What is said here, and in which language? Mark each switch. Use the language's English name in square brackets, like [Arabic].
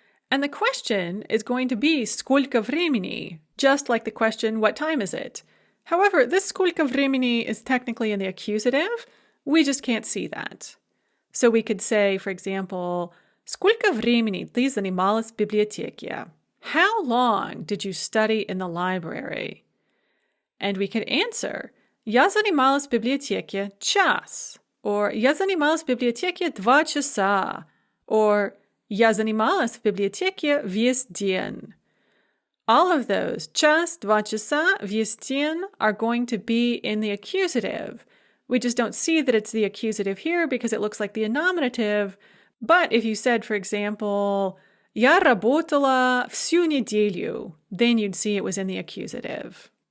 [English] And the question is going to be сколько времени, just like the question, what time is it? However, this сколько времени is technically in the accusative. We just can't see that. So we could say, for example, [Russian] сколько времени ты занималась в библиотеке? [English] How long did you study in the library? And we could answer, [Russian] я занималась в библиотеке час, or я занималась в библиотеке 2 часа, or я занималась в библиотеке весь день. [English] All of those, час, 2 часа, весь день, are going to be in the accusative. We just don't see that it's the accusative here because it looks like the nominative. But if you said, for example, [Russian] я работала всю неделю, [English] then you'd see it was in the accusative.